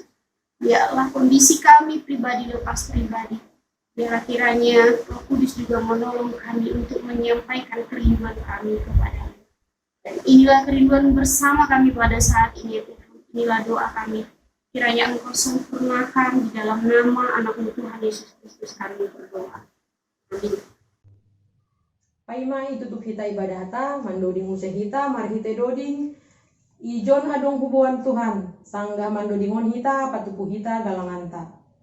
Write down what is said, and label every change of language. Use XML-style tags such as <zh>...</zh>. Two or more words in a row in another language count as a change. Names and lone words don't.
<id>Biarlah kondisi kami pribadi lepas pribadi, biarlah kiranya Roh Kudus juga menolong kami untuk menyampaikan kerinduan kami kepada-Mu. Dan inilah kerinduan bersama kami pada saat ini ya Tuhan. Inilah doa kami, kiranya Engkau sempurnakan di dalam nama anak-Mu Tuhan Yesus Kristus kami berdoa. Amin.</id> <bts>Paima itutup hita ibadah hata, mandoding use hita, mari hita doding, ijon adong hubungan Tuhan, sangga mandodingon hita, patupu hita galanganta.</bts>